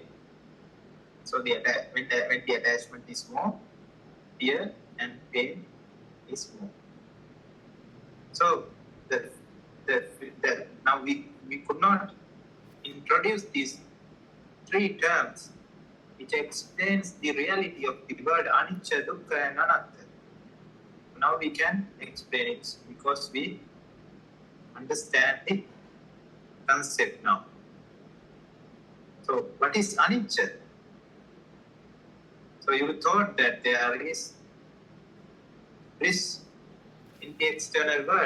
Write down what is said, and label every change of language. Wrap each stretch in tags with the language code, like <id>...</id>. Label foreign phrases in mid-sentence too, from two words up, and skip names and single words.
<en>So, when the attachment is more, fear and pain is more. So, now we could not introduce these three terms which explains the reality of the word</en> <pi>anicca, dukkha</pi> <en>and anatta. Now we can explain it because we understand the concept now. So, what is anicca? So, you thought that there is bliss in the external world.</en>